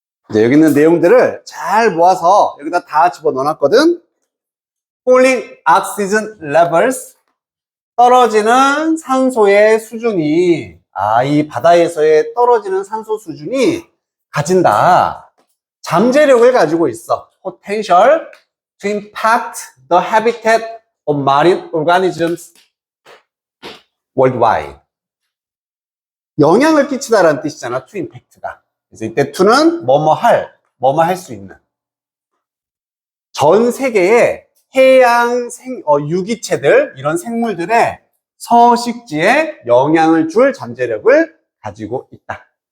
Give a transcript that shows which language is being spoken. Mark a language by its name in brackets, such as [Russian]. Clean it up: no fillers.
[Korean] 이제 여기 있는 내용들을 잘 모아서 여기다 다 집어넣어놨거든. [English] Falling oxygen levels, [Korean] 떨어지는 산소의 수준이, 이 바다에서의 떨어지는 산소 수준이 가진다, 잠재력을 가지고 있어. [English] Potential to impact the habitat of marine organisms worldwide. [Korean] 영향을 끼치다라는 뜻이잖아, to impact가. 그래서 이때 to는 뭐뭐 할 수 있는. 전 세계의 해양 유기체들, 이런 생물들의 서식지에 영향을 줄 잠재력을 가지고 있다.